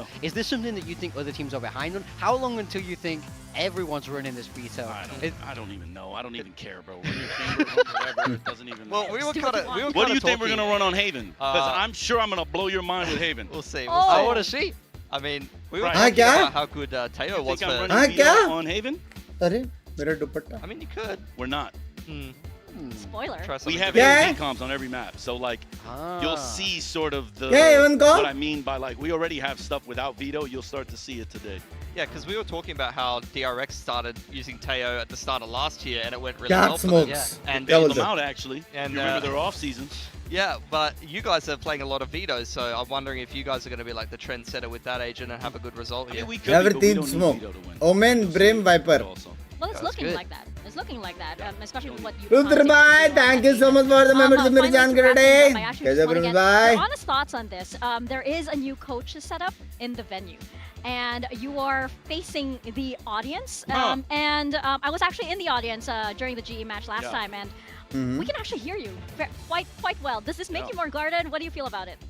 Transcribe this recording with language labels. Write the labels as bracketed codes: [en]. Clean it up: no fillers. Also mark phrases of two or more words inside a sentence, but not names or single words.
[en] Is this something that you think other teams are behind on? How long until you think everyone's running this veto? I don't even know. I don't even care, bro. Run your Chamber, run whatever. It doesn't even Well, matter. we were kind of. What do you think we're gonna run on Haven? Because I'm sure I'm gonna blow your mind with Haven. We'll see. I want to see. I mean, we were Right. talking [hi] क्या? [en] about how good Teo You was think I'm for. running [hi] क्या? [en] Vito on Haven? [hi] अरे मेरा दुपट्टा. [en] I mean, you could. We're not. Spoiler. Try We something have Yeah. AOV comms on every map, so like you'll see sort of the Yeah, even go. what I mean by like we already have stuff without Vito. You'll start to see it today. Yeah, because we were talking about how DRX started using Teo at the start of last year, and it went really Cat well for them. smokes. And That Bailed was them it. out actually. And, you remember their off season? Yeah, but you guys are playing a lot of Vitos, so I'm wondering if you guys are going to be like the trendsetter with that agent and have a good result here. We could be, but we Everything don't need smoke. Vito to win. Omen, Brim, Viper. Also. Well, it's That's looking good. like that. It's looking like that, especially with what you. Rudra bhai, thank you so much for the membership. [hi] मेरी जान कर रहे हैं. कैसे Brim bhai? [en] Your honest thoughts on this? There is a new coach set up in the venue, and you are facing the audience. And I was actually in the audience during the GE match last time, and we can actually hear you quite well. Does this make you more guarded? What do you feel about it?